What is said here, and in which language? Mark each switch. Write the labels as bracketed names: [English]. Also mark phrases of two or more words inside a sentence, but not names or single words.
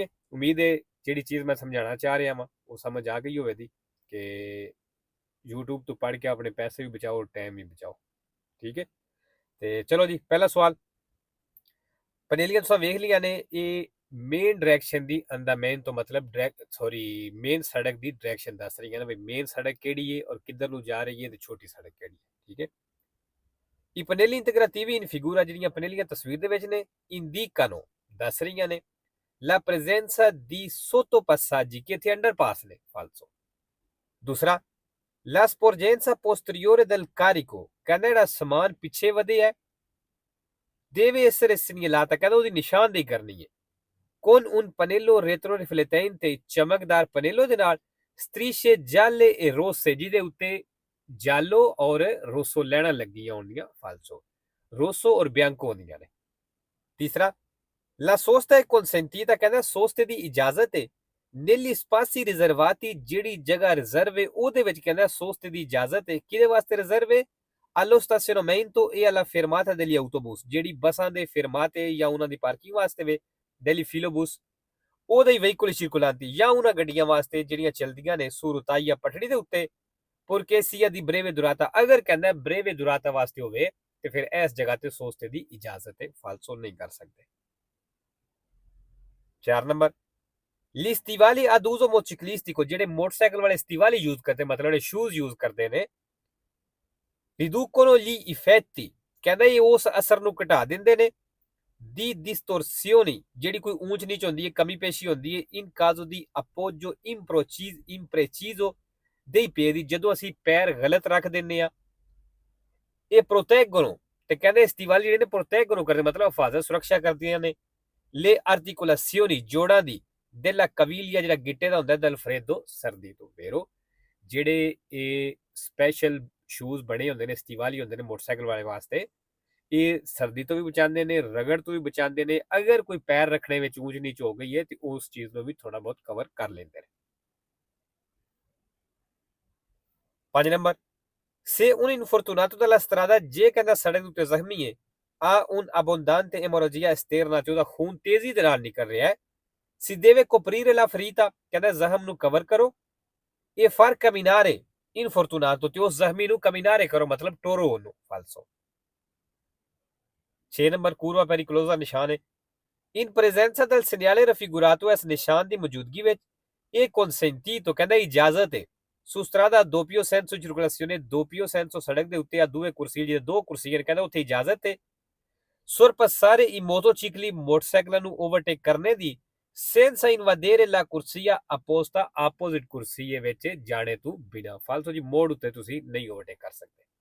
[Punjabi] ਉਮੀਦ ਹੈ ਜਿਹੜੀ ਚੀਜ਼ ਮੈਂ ਸਮਝਾਉਣਾ ਚਾਹ ਰਿਹਾ ਵਾਂ ਉਹ ਸਮਝ ਆ ਗਈ ਹੋਵੇਗੀ ਕਿ YouTube ਤੋਂ ਪੜ੍ਹ ਕੇ ਆਪਣੇ ਪੈਸੇ ਵੀ ਬਚਾਓ, ਟਾਈਮ ਵੀ ਬਚਾਓ। ਠੀਕ ਹੈ, ਤੇ ਚਲੋ ਜੀ, ਪਹਿਲਾ ਸਵਾਲ ਪਨੇਲੀਆਂ ਤੁਸੀਂ ਵੇਖ ਲਈਆਂ ਨੇ। ਇਹ ਮੇਨ ਡਾਇਰੈਕਸ਼ਨ ਦੀ ਮੇਨ ਤੋਂ ਮਤਲਬ ਮੇਨ ਸੜਕ ਦੀ ਡਾਇਰੈਕਸ਼ਨ ਦੱਸ ਰਹੀਆਂ ਨੇ ਵੀ ਮੇਨ ਸੜਕ ਕਿਹੜੀ ਹੈ ਔਰ ਕਿੱਧਰ ਨੂੰ ਜਾ ਰਹੀ ਹੈ ਤੇ ਛੋਟੀ ਸੜਕ ਕਿਹੜੀ ਹੈ। ਠੀਕ ਹੈ, [Italian] I pannelli integrativi in figura [Punjabi] ਜਿਹੜੀਆਂ ਪਨੇਲੀਆਂ ਤਸਵੀਰ ਦੇ ਵਿੱਚ ਨੇ [Italian] indicano [Punjabi] ਦੱਸ ਰਹੀਆਂ ਨੇ [Italian] la presenza di sottopassaggi che [Punjabi] ਇੱਥੇ ਅੰਡਰਪਾਸ ਨੇ [Italian] falso। [Punjabi] ਦੂਸਰਾ, [Italian] la sporgenza posteriore del carico [Punjabi] ਕਹਿੰਦਾ ਜਿਹੜਾ ਸਮਾਨ ਪਿੱਛੇ ਵਧਿਆ [Italian] deve essere segnalata, [Punjabi] ਕਹਿੰਦਾ ਉਹਦੀ ਨਿਸ਼ਾਨਦੇਹੀ ਕਰਨੀ ਹੈ [Italian] con un pannello retroriflettente [Punjabi] ਚਮਕਦਾਰ ਪਨੇਲੋ ਦੇ ਨਾਲ [Italian] strisce gialle e rosse [Punjabi] ਜਿਹਦੇ ਉੱਤੇ ਜਾਲੋ ਔਰ ਰੋਸੋ ਲੈਣਾ ਲੱਗੀਆਂ ਹੁੰਦੀਆਂ ਫਾਲਸੋ। ਰੋਸੋ ਔਰ ਬਿਆੰਕੋ ਹੁੰਦੀਆਂ ਨੇ। ਤੀਸਰਾ, [Italian] la sosta è consentita, [Punjabi] ਕਹਿੰਦਾ ਸੋਸਤੇ ਦੀ ਇਜਾਜ਼ਤ ਹੈ [Italian] negli spazi riservati, [Punjabi] ਜਿਹੜੀ ਜਗ੍ਹਾ ਰਿਜ਼ਰਵ ਹੈ ਉਹਦੇ ਵਿੱਚ ਕਹਿੰਦਾ ਸੋਸਤੇ ਦੀ ਇਜਾਜ਼ਤ ਹੈ। ਕਿਹਦੇ ਵਾਸਤੇ ਰਿਜ਼ਰਵ ਹੈ? [Italian] allo stazionamento e alla fermata degli autobus, [Punjabi] ਜਿਹੜੀ ਬੱਸਾਂ ਦੇ ਫਰਮਾਤੇ ਜਾਂ ਉਹਨਾਂ ਦੀ ਪਾਰਕਿੰਗ ਵਾਸਤੇ ਵੇ [Italian] degli filobus, [Punjabi] ਉਹਦੇ ਹੀ ਵਹੀਕੁਲ circolanti ਜਾਂ ਉਹਨਾਂ ਗੱਡੀਆਂ ਵਾਸਤੇ ਜਿਹੜੀਆਂ ਚਲਦੀਆਂ ਨੇ [Italian] su rotaia [Punjabi] ਪਟੜੀ ਦੇ ਉੱਤੇ [Italian] porque sia di breve durata, [Punjabi] ਅਗਰ ਕਹਿੰਦਾ [Italian] breve durata [Punjabi] ਵਾਸਤੇ ਹੋਵੇ ਤੇ ਫਿਰ ਇਸ ਜਗ੍ਹਾ ਤੇ ਸੋਸਤੇ ਦੀ ਇਜਾਜ਼ਤ ਹੈ, ਫਾਲਸੋ ਨਹੀਂ ਕਰ ਸਕਦੇ। 4 ਨੰਬਰ, [Italian] gli stivali ad uso motociclistico, [Punjabi] ਜਿਹੜੇ ਮੋਟਰਸਾਈਕਲ ਵਾਲੇ ਸਟਿਵਾਲੀ ਯੂਜ਼ ਕਰਦੇ, ਮਤਲਬ ਜਿਹੜੇ ਸ਼ੂਜ਼ ਯੂਜ਼ ਕਰਦੇ ਨੇ, [Italian] riducono gli effetti, [Punjabi] ਕਹਿੰਦਾ ਇਹ ਉਸ ਅਸਰ ਨੂੰ ਘਟਾ ਦਿੰਦੇ ਨੇ [Italian] di distorsioni, [Punjabi] ਜਿਹੜੀ ਕੋਈ ਊਂਚ ਨੀਚ ਹੁੰਦੀ ਹੈ, ਕਮੀ ਪੇਸ਼ੀ ਹੁੰਦੀ ਹੈ, [Italian] in caso di appoggio impreciso dei piedi, [Punjabi] ਜਦੋਂ ਅਸੀਂ ਪੈਰ ਗਲਤ ਰੱਖ ਦਿੰਨੇ ਆ। ਇਹ proteggono, ਤੇ ਕਹਿੰਦੇ ਸਟਿਵਾਲੀ ਜਿਹੜੇ ਨੇ proteggono ਕਰਦੇ, ਮਤਲਬ ਹਿਫਾਜ਼ਤ ਸੁਰੱਖਿਆ ਕਰਦੀਆਂ ਨੇ [Italian] le articolazioni, [Punjabi] ਜੋੜਾਂ ਦੀ [Italian] della caviglia, [Punjabi] ਜਿਹੜਾ ਗਿੱਟੇ ਦਾ ਹੁੰਦਾ [Italian] del freddo, [Punjabi] ਸਰਦੀ ਤੋਂ। ਵੇਰੋ ਜਿਹੜੇ ਇਹ ਸਪੈਸ਼ਲ ਸ਼ੂਜ਼ ਬਣੇ ਹੁੰਦੇ ਨੇ, ਸਟਿਵਾਲੀ ਹੁੰਦੇ ਨੇ ਮੋਟਰਸਾਈਕਲ ਵਾਲੇ ਵਾਸਤੇ, ਇਹ ਸਰਦੀ ਤੋਂ ਵੀ ਬਚਾਉਂਦੇ ਨੇ, ਰਗੜ ਤੋਂ ਵੀ ਬਚਾਉਂਦੇ ਨੇ। ਅਗਰ ਕੋਈ ਪੈਰ ਰੱਖਣੇ ਵਿੱਚ ਊਂਚ ਨੀਚ ਹੋ ਗਈ ਹੈ ਤੇ ਉਸ ਚੀਜ਼ ਨੂੰ ਵੀ ਥੋੜਾ ਬਹੁਤ ਕਵਰ ਕਰ ਲੈਂਦੇ ਨੇ। 5 ਨੰਬਰ, [Italian] se un infortunato della strada, [Punjabi] ਜੇ ਕਹਿੰਦਾ ਸੜਕ ਉੱਤੇ ਜ਼ਖਮੀ ਹੈ, [Italian] ha un abbondante emorragia esterna, [Punjabi] ਤੇ ਉਹਦਾ ਖੂਨ ਤੇਜ਼ੀ ਦੇ ਨਾਲ ਨਿਕਲ ਰਿਹਾ ਹੈ, [Italian] si deve coprire la ferita, [Punjabi] ਕਹਿੰਦਾ ਜ਼ਖਮ ਨੂੰ ਕਵਰ ਕਰੋ, [Italian] e far camminare infortunato, [Punjabi] ਤੇ ਉਸ ਜ਼ਖਮੀ ਨੂੰ camminare ਕਰੋ, ਮਤਲਬ ਟੋਰੋ ਉਹਨੂੰ, ਫਾਲਸੋ। 6 ਨੰਬਰ, [Italian] curva pericolosa [Punjabi] ਨਿਸ਼ਾਨ ਹੈ [Italian] in presenza del segnale raffigurato, [Punjabi] ਇਸ ਨਿਸ਼ਾਨ ਦੀ ਮੌਜੂਦਗੀ ਵਿੱਚ ਇਹ consentito, ਕਹਿੰਦਾ ਇਜਾਜ਼ਤ ਹੈ [Italian] su strada a doppio senso circolazione, doppio senso [Punjabi] ਸੜਕ ਦੇ ਉੱਤੇ ਆ [Italian] due corsie, [Punjabi] ਜਿਹੜੇ ਦੋ ਕੁਰਸੀਆਂ ਕਹਿੰਦਾ ਉੱਥੇ ਇਜਾਜ਼ਤ ਹੈ [Italian] sorpassare i motocicli, [Punjabi] ਮੋਟਰਸਾਈਕਲਾਂ ਨੂੰ ਓਵਰਟੇਕ ਕਰਨੇ ਦੀ [Italian] senza invadere la corsia apposta, [Punjabi] ਆਪੋਜ਼ਿਟ ਕੁਰਸੀ ਵਿੱਚ ਜਾਣੇ ਤੋਂ ਬਿਨਾ, ਫਾਲਤੂ ਜੀ ਮੋੜ ਉੱਤੇ ਤੁਸੀਂ ਨਹੀਂ ਓਵਰਟੇਕ ਕਰ ਸਕਦੇ।